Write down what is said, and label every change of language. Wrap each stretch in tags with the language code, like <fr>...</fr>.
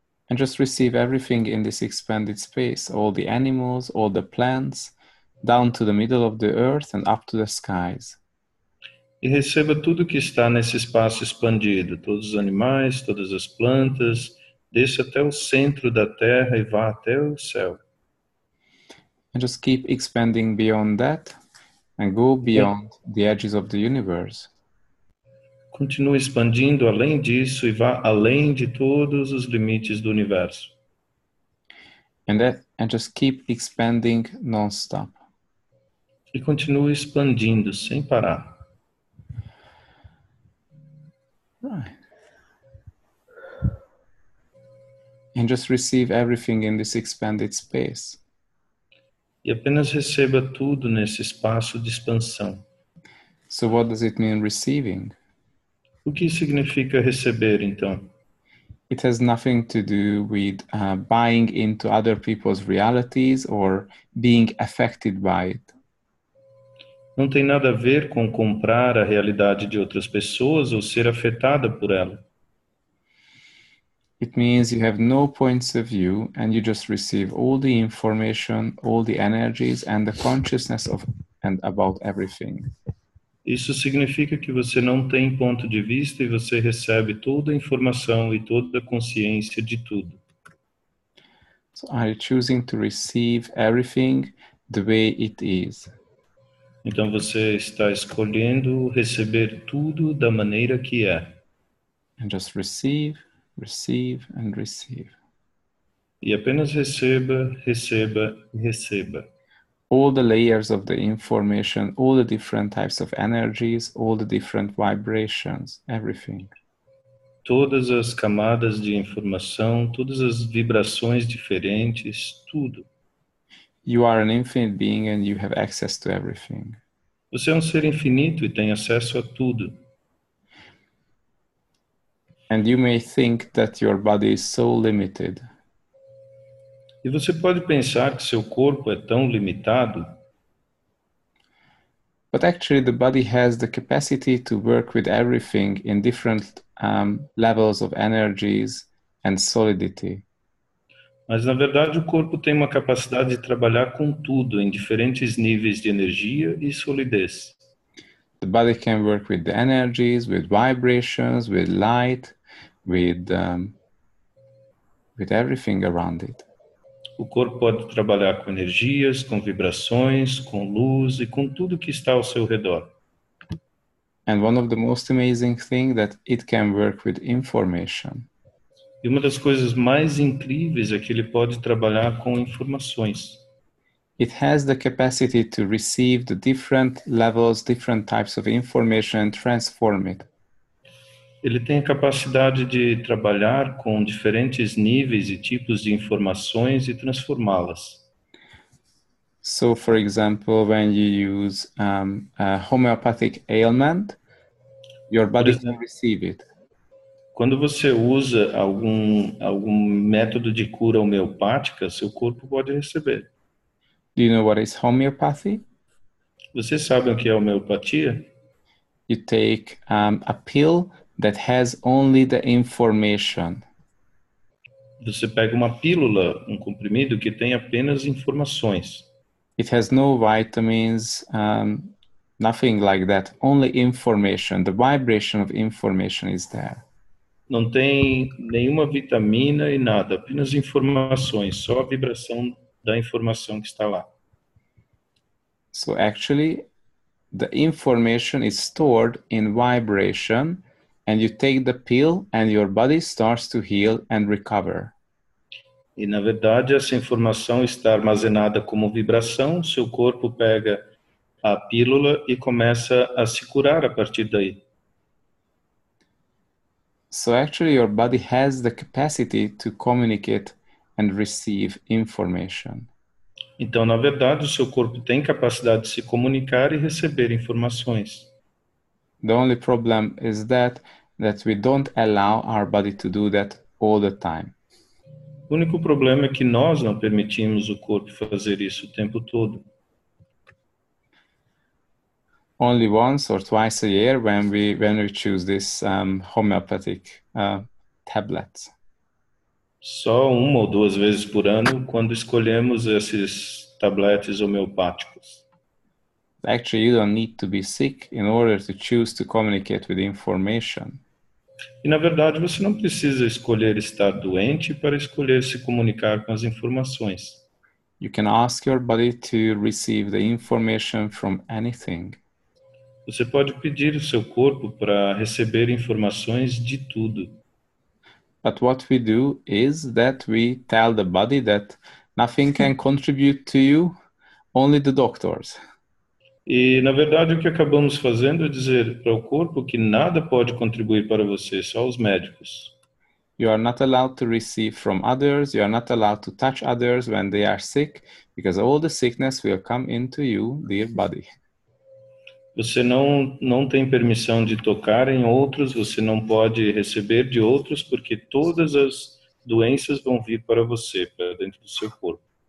<en>And just receive everything in this expanded space, all the animals, all the plants, down to the middle of the earth and up to the skies.</en> <pt>E receba tudo que está nesse espaço expandido, todos os animais, todas as plantas, desça até o centro da Terra e vá até o céu.</pt> <en>And just keep expanding beyond that and go beyond the edges of the universe.</en> <pt>Continue expandindo além disso e vá além de todos os limites do universo.</pt> <en>And just keep expanding non-stop.</en> <pt>E continue expandindo sem parar. Right.</pt> <en>And just receive everything in this expanded space.</en> <pt>E apenas receba tudo nesse espaço de expansão.</pt> <en>So what does it mean receiving?</en> <pt>O que significa receber, então?</pt> <en>It has nothing to do with buying into other people's realities or being affected by it.</en> <pt>Não tem nada a ver com comprar a realidade de outras pessoas ou ser afetada por ela.</pt> <en>It means you have no points of view and you just receive all the information, all the energies and the consciousness of and about everything.</en> <pt>Isso significa que você não tem ponto de vista e você recebe toda a informação e toda a consciência de tudo.</pt> <en>So are you choosing to receive everything the way it is?</en> <pt>Então você está escolhendo receber tudo da maneira que é.</pt> <en>And just receive, receive, and receive.</en> <pt>E apenas receba, receba e receba.</pt> <en>All the layers of the information, all the different types of energies, all the different vibrations, everything.</en> <pt>Todas as camadas de informação, todas as vibrações diferentes, tudo.</pt> <en>You are an infinite being and you have access to everything.</en> <pt>Você é um ser infinito e tem acesso a tudo.</pt> <en>And you may think that your body is so limited.</en> <pt>E você pode pensar que seu corpo é tão limitado,</pt> <en>But actually the body has the capacity to work with everything in different levels of energies and solidity.</en> <pt>mas na verdade o corpo tem uma capacidade de trabalhar com tudo em diferentes níveis de energia e solidez.</pt> <en>The body can work with the energies, with vibrations, with light, with everything around it.</en> <pt>O corpo pode trabalhar com energias, com vibrações, com luz e com tudo que está ao seu redor.</pt> <en>And one of the most amazing things that it can work with information.</en> <pt>E uma das coisas mais incríveis é que ele pode trabalhar com informações.</pt> <en>It has the capacity to receive the different levels, different types of information and transform it.</en> <pt>Ele tem a capacidade de trabalhar com diferentes níveis e tipos de informações e transformá-las.</pt> <en>So, for example, when you use a homeopathic ailment, your body can receive it.</en> <pt>Quando você usa algum método de cura homeopática, seu corpo pode receber.</pt> <en>Do you know what is homeopathy?</en> <pt>Vocês sabem o que é homeopatia?</pt> <en>You take a pill that has only the information.</en> <pt>Você pega uma pílula, um comprimido que tem apenas informações.</pt> <en>It has no vitamins, nothing like that, only information. The vibration of information is there.</en> <pt>Não tem nenhuma vitamina e nada, apenas informações, só a vibração da informação que está lá.</pt> <en>So actually, the information is stored in vibration, and you take the pill and your body starts to heal and recover.</en> <pt>E, na verdade, essa informação está armazenada como vibração, seu corpo pega a pílula e começa a se curar a partir daí.</pt> <en>So actually, your body has the capacity to communicate and receive information.</en> <pt>Então, na verdade, o seu corpo tem capacidade de se comunicar e receber informações.</pt> <en>The only problem is that we don't allow our body to do that all the time.</en> <pt>O único problema é que nós não permitimos o corpo fazer isso o tempo todo.</pt> <en>Only once or twice a year when we choose this homeopathic tablets.</en> <pt>Só uma ou duas vezes por ano quando escolhemos esses tabletes homeopáticos.</pt> <en>Actually, you don't need to be sick in order to choose to communicate with information.</en> <pt>E, na verdade, você não precisa escolher estar doente para escolher se comunicar com as informações.</pt> <en>You can ask your body to receive the information from anything.</en> <pt>Você pode pedir ao seu corpo para receber informações de tudo.</pt> <en>But what we do is that we tell the body that nothing can contribute to you, only the doctors.</en> <pt>E, na verdade, o que acabamos fazendo é dizer para o corpo que nada pode contribuir para você, só os médicos.</pt> <en>You are not allowed to receive from others. You are not allowed to touch others when they are sick, because all the sickness will come into you, dear body.</en> <pt>Você não tem permissão de tocar em outros, você não pode receber de outros, porque todas as doenças vão vir para você, para dentro do seu corpo.</pt>